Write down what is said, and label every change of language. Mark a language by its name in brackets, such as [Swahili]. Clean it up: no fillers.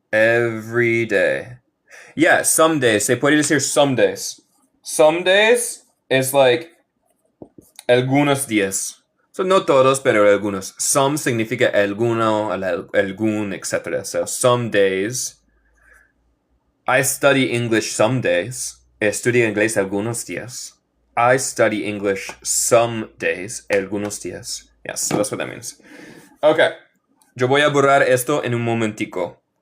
[English] Every day. Yeah, some days, [Spanish] se puede decir [English] some days. Some days is like [Spanish] algunos días. So, no todos, pero algunos. Some significa alguno, algún, etc. [English] So, some days. I study English some days. [Spanish] Estudio inglés algunos días. [English] I study English some days. [Spanish] Algunos días. [English] Yes, so that's what that means. Okay. [Spanish] Yo voy a borrar esto en un momentico.